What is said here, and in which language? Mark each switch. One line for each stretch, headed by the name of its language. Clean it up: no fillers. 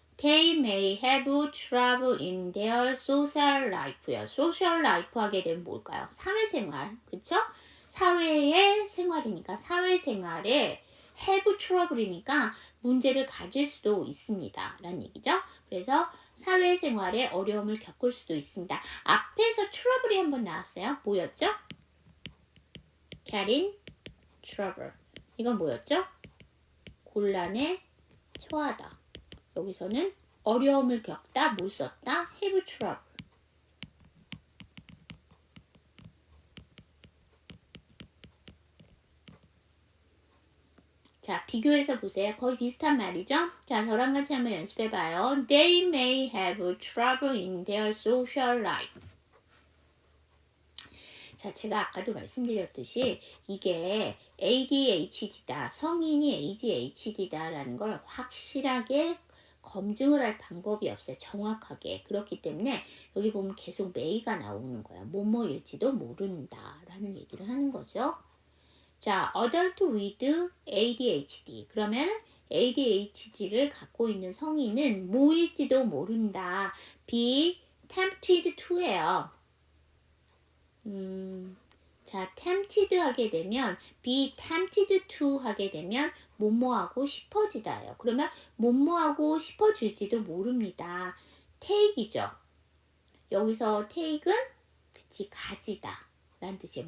English: They may have trouble in their social life요.
Korean: social life 하게 되면 뭘까요? 사회생활, 그쵸? 사회의 생활이니까 사회생활에
English: have trouble
Korean: 이니까 문제를 가질 수도 있습니다. 라는 얘기죠. 그래서 사회생활에 어려움을 겪을 수도 있습니다. 앞에서 trouble이 한번 나왔어요. 뭐였죠?
English: getting trouble.
Korean: 이건 뭐였죠? 곤란에 처하다. 여기서는 어려움을 겪다, 뭘 썼다?
English: have trouble.
Korean: 자, 비교해서 보세요. 거의 비슷한 말이죠? 자, 저랑 같이 한번 연습해봐요.
English: They may have trouble in their social life.
Korean: 자, 제가 아까도 말씀드렸듯이 이게 ADHD다, 성인이 ADHD다라는 걸 확실하게 검증을 할 방법이 없어요. 정확하게. 그렇기 때문에 여기 보면 계속 may가 나오는 거야. 뭐뭐일지도 모른다 라는 얘기를 하는 거죠.
English: 자, adult with ADHD.
Korean: 그러면 ADHD를 갖고 있는 성인은 뭐일지도 모른다.
English: be tempted to예요.
Korean: 자, tempted 하게 되면
English: be tempted to
Korean: 하게 되면 뭐뭐하고 싶어지다예요. 그러면 뭐뭐하고 싶어질지도 모릅니다. take이죠. 여기서 take은 그치 가지다 라는 뜻이에요.